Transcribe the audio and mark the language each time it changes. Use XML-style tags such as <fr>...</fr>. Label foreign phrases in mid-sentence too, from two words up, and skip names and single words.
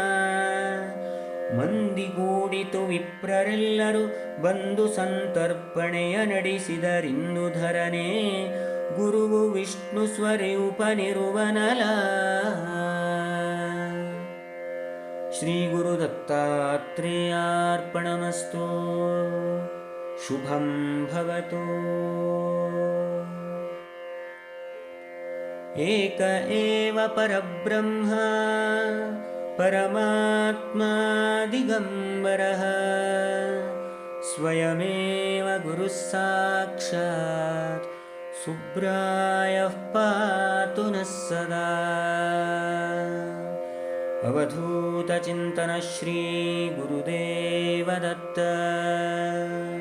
<kn>ಮಂದಿಗೂಡಿತು ವಿಪ್ರರೆಲ್ಲರೂ ಬಂದು ಸಂತರ್ಪಣೆಯ ನಡೆಸಿದರಿಂದು ಧರನೆ ಗುರುವು ವಿಷ್ಣು ಸ್ವರೂಪನಿರುವನಲ.</kn> <sa>ಶ್ರೀ ಗುರು ದತ್ತಾತ್ರೇಯಾರ್ಪಣಮಸ್ತು. ಶುಭಂ ಭವತು. ಏಕ ಏವ ಪರಬ್ರಹ್ಮ ಪರಮಾತ್ಮ ದಿಗಂಬರಃ ಸ್ವಯಮೇವ ಗುರುಃ ಸಾಕ್ಷಾತ್ ಸುಬ್ರಾಯಃ ಪಾತು ನಃ ಸದಾ. ಅವಧೂತ ಚಿಂತನ ಶ್ರೀ ಗುರುದೇವ ದತ್ತ.</sa>